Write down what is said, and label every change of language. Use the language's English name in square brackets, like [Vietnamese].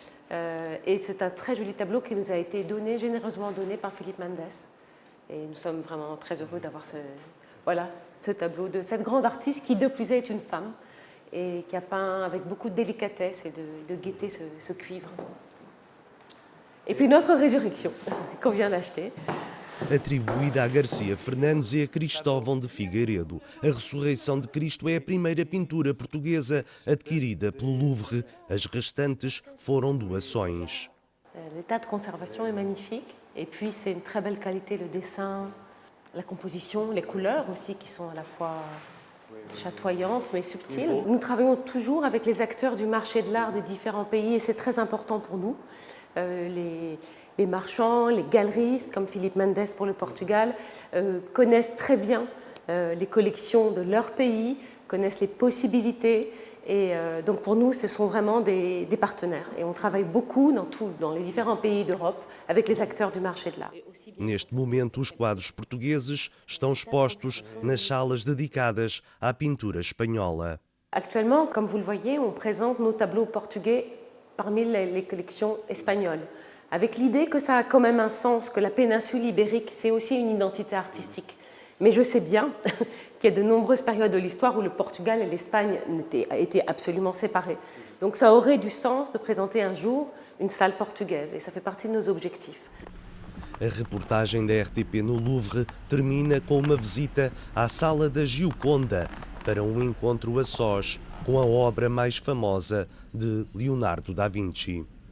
[French] Et c'est un très joli tableau qui nous a été généreusement donné par Philippe Mendes. Et nous sommes vraiment très heureux d'avoir ce tableau de cette grande artiste qui, de plus, est une femme et qui a peint avec beaucoup de délicatesse et de gaieté ce cuivre. Et puis notre résurrection, qu'on vient d'acheter. [Portuguese] Atribuída a Garcia Fernandes e a Cristóvão de Figueiredo, a Ressurreição de Cristo é a primeira pintura portuguesa adquirida pelo Louvre. As restantes foram doações. [French] L'état de conservation est magnifique. Et puis c'est une très belle qualité, le dessin, la composition, les couleurs aussi qui sont à la fois chatoyantes mais subtiles. Nous travaillons toujours avec les acteurs du marché de l'art des différents pays et c'est très important pour nous. Les marchands, les galeristes, comme Philippe Mendes pour le Portugal, connaissent très bien les collections de leur pays, connaissent les possibilités. Et donc pour nous, ce sont vraiment des partenaires. Et on travaille beaucoup dans les différents pays d'Europe avec les acteurs du marché de l'art. [Portuguese] Neste momento, os quadros portugueses estão expostos nas salas dedicadas à pintura espanhola. [French] Actuellement, comme vous le voyez, on présente nos tableaux portugais parmi les collections espagnoles, avec l'idée que ça a quand même un sens, que la péninsule ibérique, c'est aussi une identité artistique. Mais je sais bien qu'il y a de nombreuses périodes de l'histoire où le Portugal et l'Espagne étaient absolument séparés. Donc ça aurait du sens de présenter un jour une salle portugaise, et ça fait partie de nos objectifs. [Portuguese] A reportagem da RTP no Louvre termina com uma visita à Sala da Gioconda para um encontro a sós com a obra mais famosa de Leonardo da Vinci.